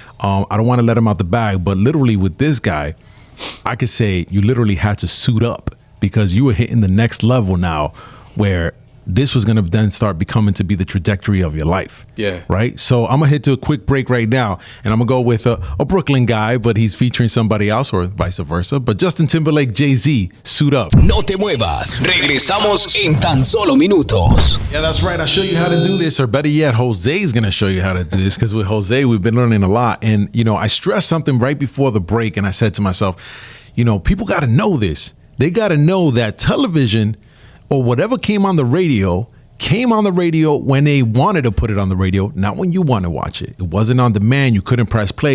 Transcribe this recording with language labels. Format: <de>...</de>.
<en>I don't want to let him out the bag, but literally with this guy, I could say you literally had to suit up. Because you were hitting the next level now where this was going to then start becoming to be the trajectory of your life. Yeah. Right? So I'm going to hit to a quick break right now. And I'm going to go with a Brooklyn guy, but he's featuring somebody else or vice versa. But Justin Timberlake, Jay-Z, Suit Up.</en> <es>No te muevas. Regresamos en tan solo minutos.</es> <en>Yeah, that's right. I'll show you how to do this. Or better yet, Jose's going to show you how to do this. Because with Jose, we've been learning a lot. And, I stressed something right before the break. And I said to myself, people got to know this. They got to know that television or whatever came on the radio when they wanted to put it on the radio, not when you want to watch it. It wasn't on demand. You couldn't press play.</en>